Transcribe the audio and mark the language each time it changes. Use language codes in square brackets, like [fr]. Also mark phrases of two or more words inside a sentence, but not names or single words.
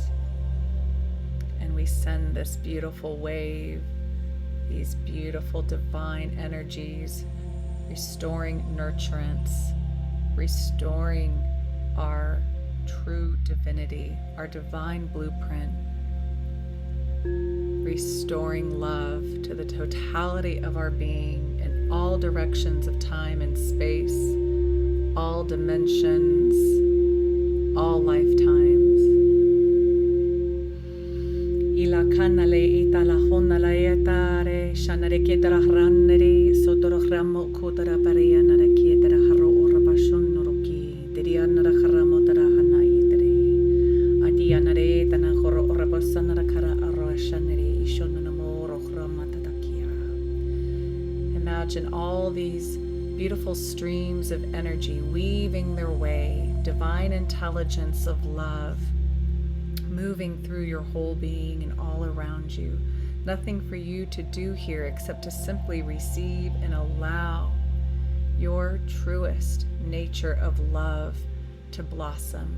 [en] And we send this beautiful wave, these beautiful divine energies, restoring nurturance, restoring our true divinity, our divine blueprint, restoring love to the totality of our being in all directions of time and space, all dimensions, all lifetimes. Ila kanale itala honala etare shanare ketara ranere sotoro ramo kotara paria nara ketara haro orabashon noroki derianara haramo tara hanai tere adianare tana horo orabasanara kara arashanere ishonamoro hramatatakia. Imagine all these beautiful streams of energy weaving their way, divine intelligence of love moving through your whole being and all around you. Nothing for you to do here except to simply receive and allow your truest nature of love to blossom.